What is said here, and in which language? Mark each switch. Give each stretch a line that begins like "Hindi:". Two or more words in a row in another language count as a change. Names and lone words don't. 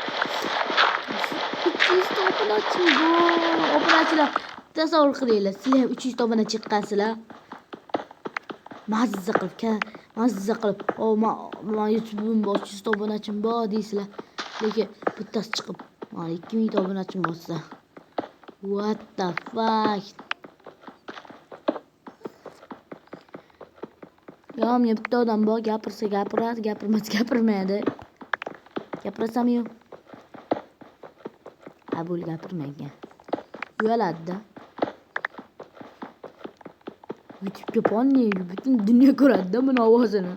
Uzbek: Obunachilar tasavvur qilinglar. Sizlar 300 obuna chiqqansizlar. Mazza qilib, men YouTube'im bor, 300 obunachim bor deysizlar. Lekin bittasi chiqib, men 2000 obunachim bo'lsa.
English: What the fuck?
Uzbek: Men bitta odam bor, gapirsa gapiradi, gapirmasa gapirmaydi. Gapirsam-yu Abul gapirmaygan. Uyaladi-da. YouTube'ga ponni butun dunyo ko'radi-da buni ovozini.